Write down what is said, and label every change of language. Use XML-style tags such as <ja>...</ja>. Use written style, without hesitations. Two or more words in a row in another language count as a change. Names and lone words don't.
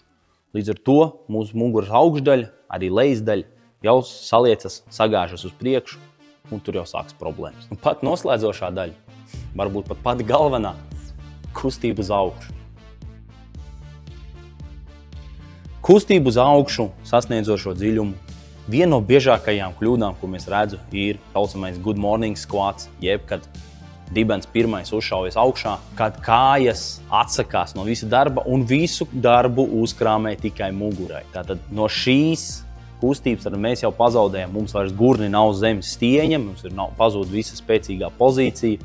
<lv>Līdz ar to mūsu muguras augšdaļa, arī lejas daļa jau saliecas, sagāžas uz priekšu un tur jau sāks problēmas. Un pat noslēdzošā daļa, varbūt pat pati galvenā, kustība uz augšu. Kustību uz augšu, sasniedzošo dziļumu, viena no biežākajām kļūdām, ko mēs redzu, ir saucamais</lv> <en>good morning squats,</en> <lv>jeb kad dibens pirmais uzšaujas augšā, kad kājas atsakās no visa darba un visu darbu uzkrāmē tikai mugurai. Tātad no šīs kustības mēs jau pazaudējam, mums vairs gurni nav zem stieņa, mums ir pazūd visa spēcīgā pozīcija.</lv>